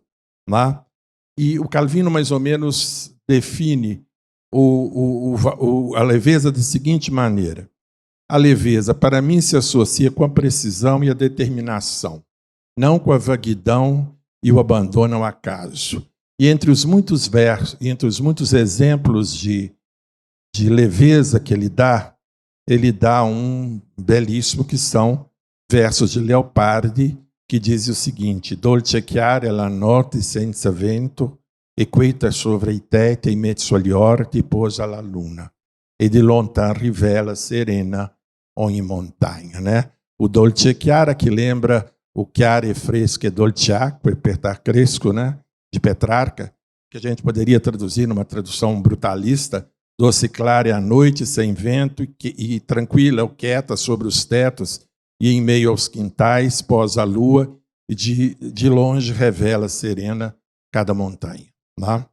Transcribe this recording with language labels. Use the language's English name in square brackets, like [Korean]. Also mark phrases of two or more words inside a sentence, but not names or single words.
[Portuguese] E o Calvino, mais ou menos, define a leveza da seguinte maneira: a leveza, para mim, se associa com a precisão e a determinação, não com a vaguidão e o abandono ao acaso. E entre os muitos versos, entre os muitos exemplos de leveza que ele dá um belíssimo, que são versos de Leopardi, que diz o seguinte: [Italian] dolce chiara la notte senza vento, e quieta sopra i tetti in mezzo agli orti posa la luna, e di lontan rivela serena ogni montagna. O dolce chiara, [Portuguese] que lembra o [Italian] chiaro e fresco e dolce acqua, e per dar cresco, [Portuguese] de Petrarca, que a gente poderia traduzir numa tradução brutalista: doce clara é a noite sem vento e tranquila ou quieta sobre os tetos e em meio aos quintais pós a lua, e de longe revela serena cada montanha. Tá?